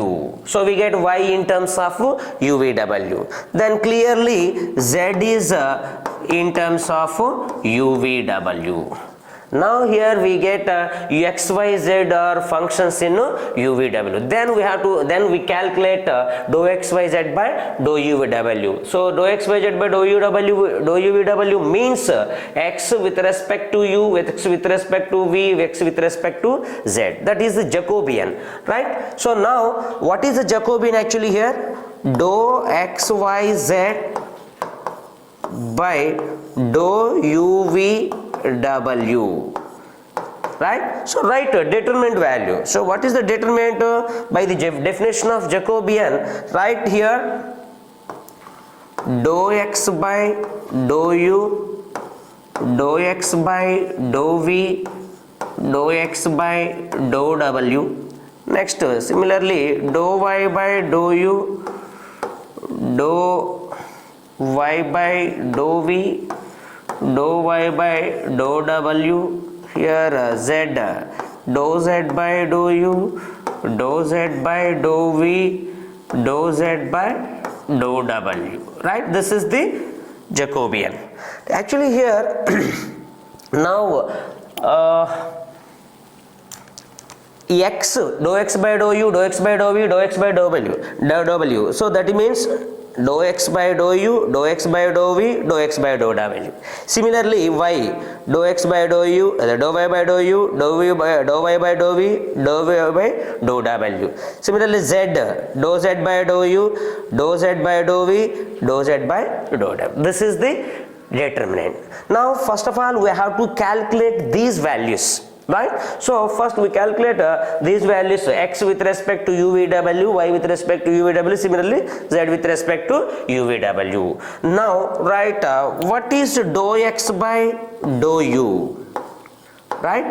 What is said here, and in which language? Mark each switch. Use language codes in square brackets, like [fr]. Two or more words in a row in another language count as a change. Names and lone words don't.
[en] So we get y in terms of uvw. Then clearly z is in terms of uvw. Now here we get x, y, z are functions in uvw. Then we calculate dou x, y, z by dou uvw. So dou x, y, z by dou uvw means x with respect to u, x with respect to v, x with respect to z. That is the Jacobian, right? So now what is the Jacobian actually here? Dou x, y, z by dou uvw, right? So write determinant value. So what is the determinant by the definition of Jacobian? Write here dou x by dou u, dou x by dou v, dou x by dou w. Next similarly dou y by dou u, dou y by dou v, dou y by dou w. Here z, dou z by dou u, dou z by dou v, dou z by dou w, right? This is the Jacobian. Actually here now x, dou x by dou u, dou x by dou v, dou x by dou w. So that means dou x by dou u, dou x by dou v, dou x by dou w. Similarly y, dou x by dou u, dou y by dou u, dou y by dou v, dou y by dou w. Similarly z, dou z by dou u, dou z by dou v, dou z by dou w. This is the determinant. Now first of all we have to calculate these values, right? So first we calculate these values, x with respect to uvw, y with respect to uvw, similarly z with respect to uvw. Now write what is dou x by dou u, right?